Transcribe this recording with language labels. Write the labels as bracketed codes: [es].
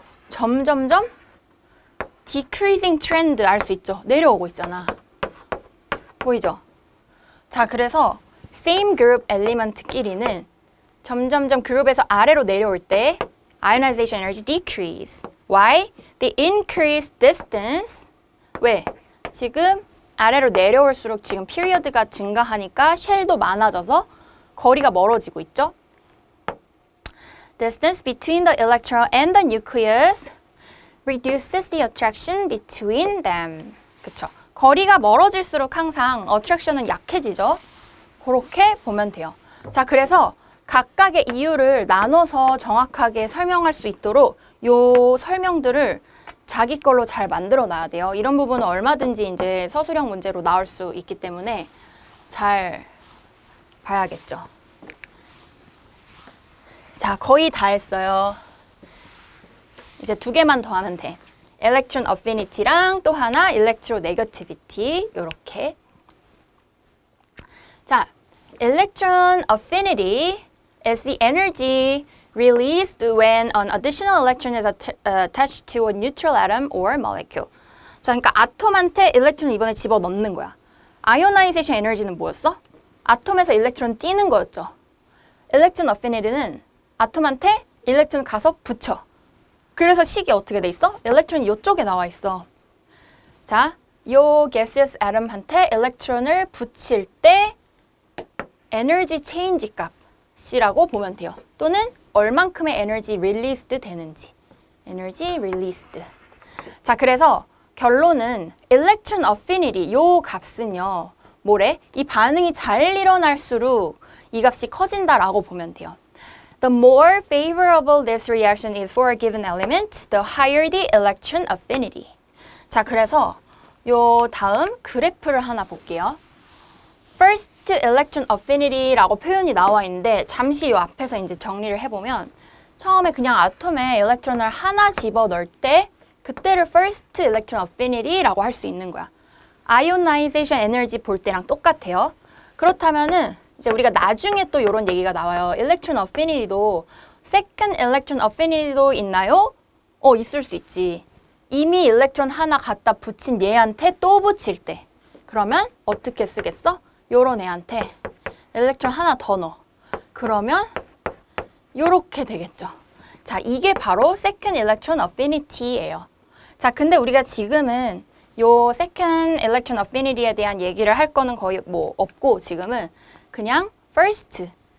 [ko] 점점점 decreasing trend 알 수 있죠. 내려오고 있잖아. 보이죠? 자, 그래서 same group element끼리는 점점점 그룹에서 아래로 내려올 때 ionization energy decrease. [en] Why? They increase distance. [ko] 왜? 지금 아래로 내려올수록 지금 피리어드가 증가하니까 쉘도 많아져서 거리가 멀어지고 있죠. [en] Distance between the electron and the nucleus reduces the attraction between them. [ko] 그쵸? 거리가 멀어질수록 항상 attraction은 약해지죠. 그렇게 보면 돼요. 자, 그래서 각각의 이유를 나눠서 정확하게 설명할 수 있도록 요 설명들을 자기 걸로 잘 만들어 놔야 돼요. 이런 부분은 얼마든지 이제 서술형 문제로 나올 수 있기 때문에 잘 봐야겠죠. 자, 거의 다 했어요. 이제 2개만 더 하면 돼. electron affinity랑 또 하나 electronegativity 요렇게. [en] 자, electron affinity is the energy released when an additional electron is attached to a neutral atom or molecule. [ko] 자, 그러니까 아톰한테 일렉트론을 이번에 집어넣는 거야. 아이오나이제이션 에너지는 뭐였어? 아톰에서 일렉트론 띄는 거였죠. electron affinity는 아톰한테 일렉트론 가서 붙여. 그래서 식이 어떻게 돼 있어? 일렉트론이 이쪽에 나와 있어. 자, 요 gaseous atom한테 일렉트론을 붙일 때 에너지 체인지 값 C라고 보면 돼요. 또는 얼만큼의 에너지 릴리스드 되는지. 에너지 릴리스드. 자, 그래서 결론은 electron affinity 요 값은요. 뭐래? 이 반응이 잘 일어날수록 이 값이 커진다라고 보면 돼요. [en] The more favorable this reaction is for a given element, the higher the electron affinity. [ko] 자, 그래서 요 다음 그래프를 하나 볼게요. First electron affinity라고 표현이 나와 있는데 잠시 요 앞에서 이제 정리를 해보면 처음에 그냥 아톰에 일렉트론을 하나 집어넣을 때 그때를 first electron affinity라고 할 수 있는 거야. ionization energy 볼 때랑 똑같아요. 그렇다면은 이제 우리가 나중에 또 이런 얘기가 나와요. electron affinity도 second electron affinity도 있나요? 있을 수 있지. 이미 일렉트론 하나 갖다 붙인 얘한테 또 붙일 때 그러면 어떻게 쓰겠어? 요런 애한테 일렉트론 하나 더 넣어. 그러면 요렇게 되겠죠. 자, 이게 바로 second electron affinity예요. 자, 근데 우리가 지금은 요 second electron affinity에 대한 얘기를 할 거는 거의 뭐 없고 지금은 그냥 first.